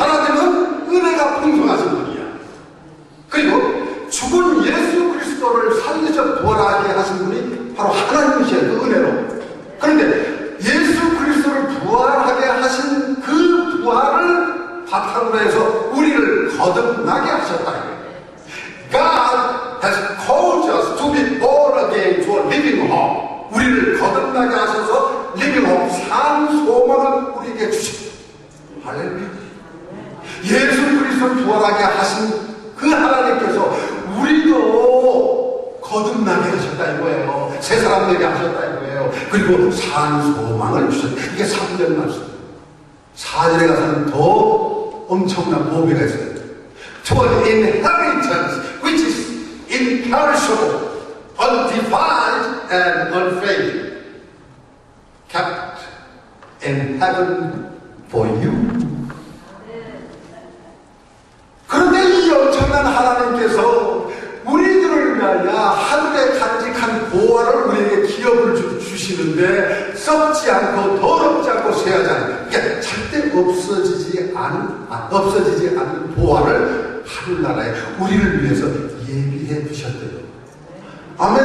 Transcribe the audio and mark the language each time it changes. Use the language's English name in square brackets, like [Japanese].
[Korean] 하나님은 은혜가 풍성하신 분이야. 그리고 죽은 예수 그리스도를 살리셔 부활하게 하신 분이 바로 하나님이셔요. 그 은혜로. 그런데 예수 그리스도를 부활하게 하신 그 부활을 바탕으로 해서 우리를 거듭나게 하셨다. [English] God has called us to be born again to a living hope. [Korean] 우리를 거듭나게 하셔서 [English] living hope, [Korean] 산 소망을 우리에게 주십니다. 할렐루야. 예수 그리스도를 부활하게 하신 그 하나님께서 우리도 거듭나게 하셨다 이거예요. 새 사람 되게 하셨다 이거예요. 그리고 산 소망을 주셨다. 이게 3절 말씀이에요. 4절에 가서는 더 엄청난 보배가 있어요. [English] To an inheritance which is imperishable, undefiled and unfading, kept in heaven for you. [Korean] 그런데 이 엄청난 하나님께서 우리들을 위하여 하늘에 간직한 보화를 우리에게 기업을 주시는데 썩지 않고 더럽지 않고 쇠하지 않고, 그러니까 절대 없어지지 않는 보화를 하늘나라에 우리를 위해서 예비해 두셨대요. 아멘.